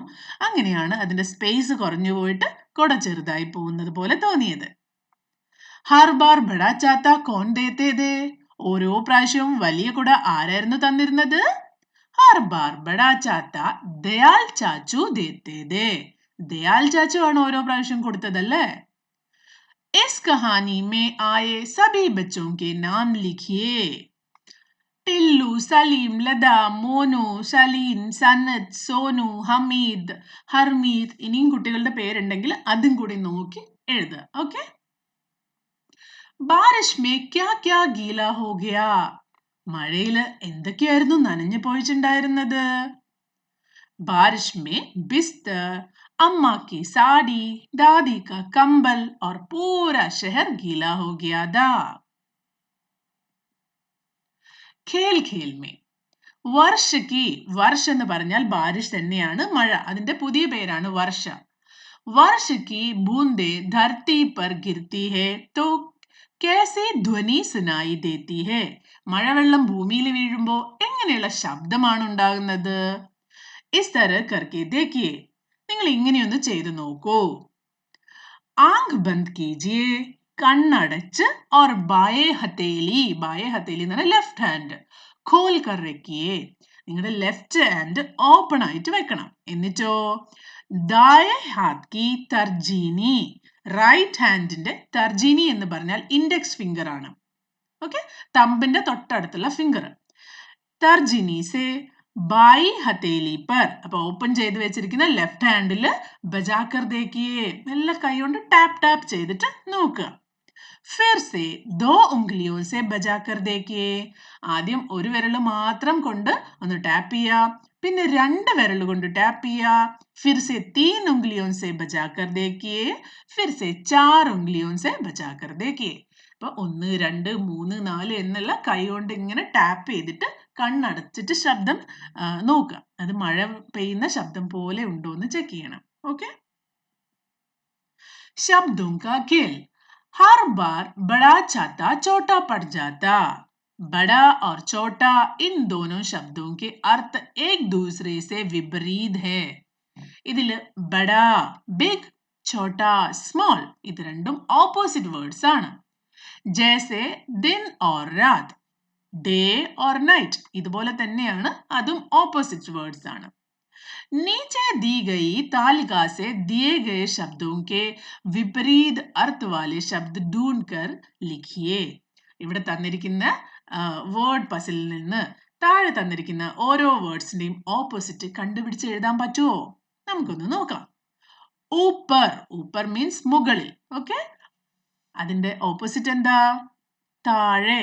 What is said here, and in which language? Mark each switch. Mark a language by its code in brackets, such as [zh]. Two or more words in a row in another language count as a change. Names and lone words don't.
[ml] അങ്ങനെയാണ് അതിന്റെ സ്പേസ് കുറഞ്ഞു പോയിട്ട് കുട ചെറുതായി പോകുന്നത് പോലെ തോന്നിയത്. [hi] हर बार बड़ा छाता कौन देते थे. [ml] ഓരോ പ്രാവശ്യവും വലിയ കുട ആരായിരുന്നു തന്നിരുന്നത്? [hi] हर बार बड़ा छाता दयाल चाचू देते थे. [ml] ദയാൽ ചാച്ചു ആണ് ഓരോ പ്രാവശ്യം കൊടുത്തതല്ലേ? [hi] इस कहानी में आए सभी बच्चों के नाम लिखिए. टिल्लू, सलीम, लदा, [ml] മോനു, ശലീൻ, സനത്, സോനു, ഹമീദ്, ഹർമീദ്. ഇനിയും കുട്ടികളുടെ പേരുണ്ടെങ്കിൽ അതും കൂടി നോക്കി എഴുതുക. [hi] ഓക്കെ. बारिश में क्या क्या गीला हो गया. [ml] മഴയില് എന്തൊക്കെയായിരുന്നു നനഞ്ഞു പോയിട്ടുണ്ടായിരുന്നത്? [hi] बारिश में बिस्तर, अम्मा की साड़ी, दादी का कंबल और पूरा शहर गीला हो गया था. खेल खेल में [ml] വർഷ എന്ന് പറഞ്ഞാൽ ബാരിഷ് തന്നെയാണ്, മഴ. അതിന്റെ പുതിയ പേരാണ് വർഷ. [hi] वर्ष की बूंदे धरती पर गिरती है तो कैसी ध्वनि सुनाई देती है. [ml] മഴവെള്ളം ഭൂമിയിൽ വീഴുമ്പോ എങ്ങനെയുള്ള ശബ്ദമാണ് ഉണ്ടാകുന്നത്? [hi] इस तरह करके देखिए. [ml] നിങ്ങൾ ഇങ്ങനെയൊന്ന് ചെയ്തു നോക്കൂ. [hi] आंख बंद कीजिए, കണ്ണടച്ച്, और बाएं हथेली [ml] എന്ന് പറഞ്ഞാൽ [en] left hand, [hi] खोल कर रखिए. [ml] നിങ്ങളുടെ [en] left hand open [ml] ആയിട്ട് വെക്കണം. എന്നിട്ടോ [hi] दाएं हाथ की तर्जनी, [en] right handന്റെ [ml] തർജീനി എന്ന് പറഞ്ഞാൽ [en] index finger [ml] ആണ്. ഓക്കെ, തമ്പിന്റെ തൊട്ടടുത്തുള്ള ഫിംഗർ. [hi] तर्जनी से बाईं हथेली पर, [ml] അപ്പൊ ഓപ്പൺ ചെയ്ത് വെച്ചിരിക്കുന്ന [en] left handില് [hi] बजाकर देखिए, [ml] നല്ല കൈ കൊണ്ട് [en] tap tap [ml] ചെയ്തിട്ട് നോക്കുക. [hi] फिर से दो उंगलियों से बजाकर देखिए. [ml] ആദ്യം ഒരു വിരൽ മാത്രം കൊണ്ട് ഒന്ന് ടാപ്പ് ചെയ്യുക, പിന്നെ രണ്ട് വിരൽ കൊണ്ട് ടാപ്പ് ചെയ്യുക. [hi] फिर से तीन उंगलियों से बजाकर देखिए. फिर से चार उंगलियों से बजाकर देखिए. [ml] അപ്പൊ 1 2 3 4 എന്നുള്ള കൈ കൊണ്ട് ഇങ്ങനെ ടാപ്പ് ചെയ്തിട്ട് കണ്ണടച്ചിട്ട് ശബ്ദം നോക്കുക. അത് മഴ പെയ്യുന്ന ശബ്ദം പോലെ ഉണ്ടോ എന്ന് ചെക്ക് ചെയ്യണം. ഓക്കെ, [hi] शब्दों का खेल. हर बार बड़ा छाता छोटा पड़ जाता. बड़ा और छोटा इन दोनों शब्दों के अर्थ एक दूसरे से विपरीत है. [ml] ഇതില് ബഡ ബിഗ്, ഛോട്ട സ്മോൾ, ഇത് രണ്ടും [en] opposite words [ml] ആണ്. [hi] ജैसे दिन और रात, [en] day or night, [ml] ഇതുപോലെ തന്നെയാണ് അതും [en] opposite words [ml] ആണ്. [hi] नीचे दी गई तालिका से दिए गए शब्दों के विपरीत अर्थ वाले शब्द ढूंढकर लिखिए. [ml] ഇവിടെ തന്നിരിക്കുന്ന [en] word puzzleിൽ [ml] നിന്ന് താഴെ തന്നിരിക്കുന്ന ഓരോ വേർഡ്സിന്റെയും ഓപ്പോസിറ്റ് കണ്ടുപിടിച്ച് എഴുതാൻ പറ്റുമോ? നമുക്കൊന്ന് നോക്കാം. ഊപ്പർ, ഊപ്പർ മീൻസ് മുകളിൽ. ഓക്കെ, അതിന്റെ ഓപ്പോസിറ്റ് എന്താ? താഴെ.